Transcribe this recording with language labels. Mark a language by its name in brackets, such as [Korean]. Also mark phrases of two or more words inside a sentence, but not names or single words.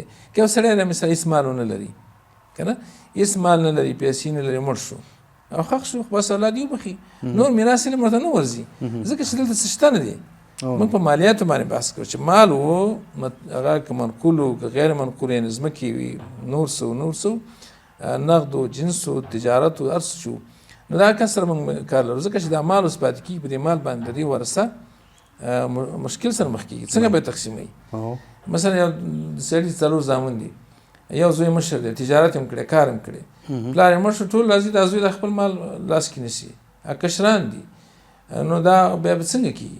[Pashto] که یو سړی مثلا هېڅ مال ونه لري، که نه هېڅ مال نه لري، پیسې نه لري، مړ شو او ښخ شو، بس اولاد یې وبخي، نور میراث علم ورته نه ورځي، ځکه چې دلته څه شته نه دی. موږ په مالیاتو باندې بحث کوو چې مال و هغه که منقول و که غیر منقول، یعنې ځمکې وي، نور څه نقد و جنس و تجارت و هر څه شو، نو دا کس سره موږ کار لرو، ځکه چې دا مال اوس پاتې کېږي په دې مال باندې د دې ورثه مشکل سره مخ کېږي. څنګه به یې تقسیموي؟ مثلا یو سړي 4 زامن دي، یو زوی مشر دی، تجارت هم کړی، کار هم کړی، پلار یې مړ شو، ټول راځي دا زوی د خپل مال لاس کې نیسي، کشران دي، نو دا بیا به څنګه کېږي؟